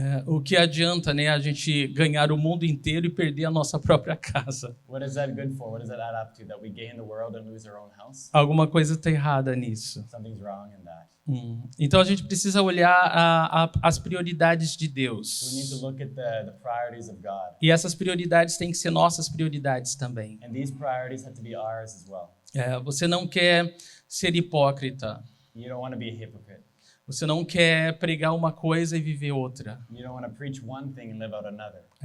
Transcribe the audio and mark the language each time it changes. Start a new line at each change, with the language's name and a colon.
Portuguese: O que adianta, né, a gente ganhar o mundo inteiro e perder a nossa própria casa?
English: What is that good for? What does that add up to? That we gain the world and lose our own house?
Portuguese: Alguma coisa está errada nisso.
English: Something's wrong in that.
Portuguese: Então a gente precisa olhar as prioridades de Deus.
English: We need to look at the priorities of God.
Portuguese: E essas prioridades têm que ser nossas prioridades também.
English: And these priorities have to be ours as well.
Portuguese: Você não quer ser hipócrita.
English: You don't want to be a hypocrite.
Portuguese: Você não quer pregar uma coisa e viver outra.
English: You don't want to preach one thing and live out another.